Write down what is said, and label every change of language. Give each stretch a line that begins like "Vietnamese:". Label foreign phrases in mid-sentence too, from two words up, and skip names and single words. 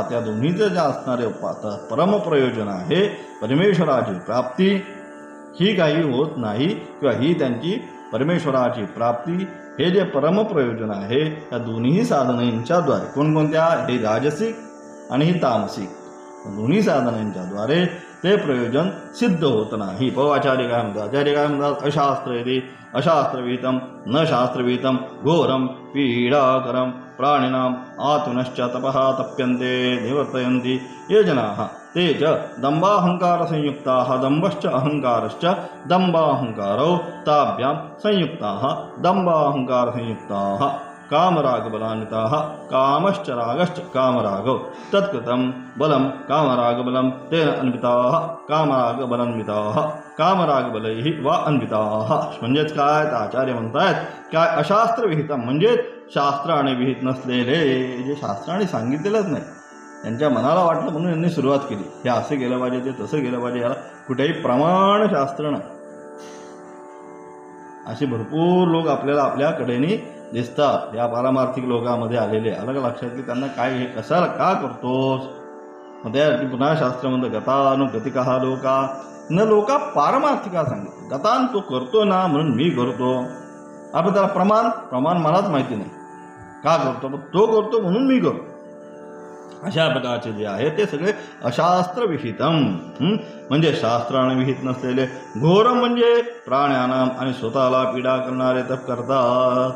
Marathi: त्या दोन्हीचं जे असणारे परमप्रयोजन आहे परमेश्वराची प्राप्ती ही काही होत नाही किंवा ही त्यांची परमेश्वराची प्राप्ती हे जे परमप्रयोजन आहे या दोन्ही साधनांच्याद्वारे कोणकोणत्या हे राजसिक आणि ही तामसिक दोन्ही साधनांच्याद्वारे ते प्रयोजन सिद्ध होत नाही. आचार्य काय म्हणतात आचार्य काय म्हणतात
Sanskrit: अशास्त्रविहितम न शास्त्रविहितम घोरम पीडाकरम प्राणिनाम आतुनश्च तपः तप्यन्ते निवर्तयन्ति ये जनाः ते च दंभाहंकार संयुक्ताः दंभश्च अहंकारश्च दंभाहंकारो ताभ्यां संयुक्ताः दंभाहंकार संयुक्ताः कामरागबलान्विताः कामश्च रागश्च कामरागौ तत्कृतं बलं कामरागबलं तेन अन्विताः कामरागबलान्विताः कामरागबलैः वा अन्विताः.
Marathi: म्हणजेच काय तर आचार्य म्हणतायत काय अशास्त्रविहितम म्हणजेच शास्त्राने विहित नसलेले जे शास्त्राने सांगितलेलंच नाही त्यांच्या मनाला वाटलं म्हणून यांनी सुरुवात केली हे असं केलं पाहिजे ते तसं केलं पाहिजे याला कुठेही प्रमाणशास्त्र नाही. असे भरपूर लोक आपल्याला आपल्याकडेनी दिसतात या पारमार्थिक लोकांमध्ये आलेले. अलग लक्षात की त्यांना काय हे कशाला का करतोस मग त्यासाठी पुन्हा शास्त्रामध्ये
Sanskrit: गतानुगतिका लोका न लोका पारमार्थिका
Marathi: सांगितलं. गतान तो करतो ना म्हणून मी करतो आपण त्याला प्रमाण मलाच माहिती नाही का करतो पण तो करतो म्हणून मी करतो. अशा प्रकारचे जे आहे ते सगळे अशास्त्रविहितम म्हणजे शास्त्राने विहित नसलेले. घोरम म्हणजे प्राण्यानाम आणि स्वतःला पीडा करणारे तप करतात.